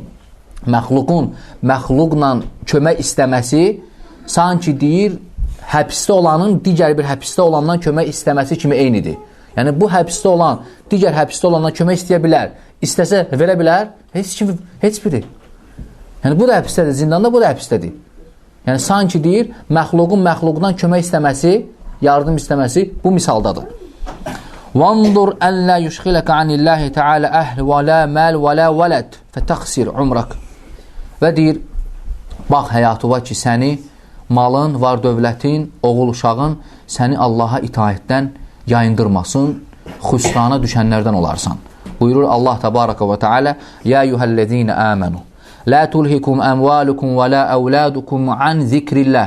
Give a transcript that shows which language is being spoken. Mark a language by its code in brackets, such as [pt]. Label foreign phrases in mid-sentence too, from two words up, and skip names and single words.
[az] Məxluqun məxluqla kömək istəməsi sanki deyir, həbsdə olanın digər bir həbsdə olandan kömək istəməsi kimi eynidir. Yəni, bu həbsdə olan digər həbsdə olandan kömək istəyə bilər. İstəsə verə bilər, heç biri. Yəni, bu da həbsdədir, zindanda bu da həbsdədir. Yəni, sanki deyir, məxluqun məxluqdan kömək istəməsi, yardım istəməsi bu misaldadır. [ar] وَانْظُرْ أَنْ لَا يُشْخِلَكَ عَنِ اللّٰهِ تَعَالَ أَهْلِ وَلَا مَالِ وَلَا وَلَدْ فَتَقْسِرْ عُمْرَكَ. [az] Və deyir, bax həyatı var ki, səni, malın, var dövlətin, oğul uşağın səni Allaha itaətdən yayındırmasın, xüsrana düşənlərdən olarsan. Buyurur Allah təbarəkə və teala: [ar] "يا أيها الذين آمنوا لا تلهكم أموالكم ولا أولادكم عن ذكر الله."